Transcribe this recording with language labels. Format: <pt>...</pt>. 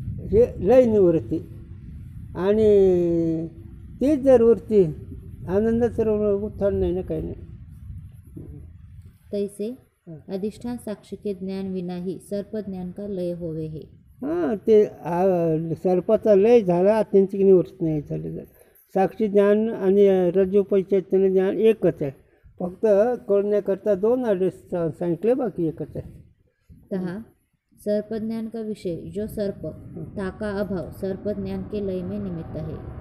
<mr>हे लय निवृत्ती. आणि तेच जर वरती आनंदाचं उत्थान नाही ना, काही नाही.</mr> <hi>तैसे अधिष्ठान साक्षी के ज्ञान विना ही सर्प ज्ञान का लय होवे है.</hi> <mr>हां, ते सर्पाचा लय झाला, अत्यंतिक निवृत्ती नाही झाले. साक्षी ज्ञान आणि रज्जू चैतन्य ज्ञान एकच आहे, फक्त कळण्याकरता 2 अधिष्ठान सांगितले, बाकी एकच आहे. 10.</mr> <hi>सर्पज्ञान का विषय जो सर्प ताका अभाव सर्पज्ञान के लय में निमित्त है.</hi>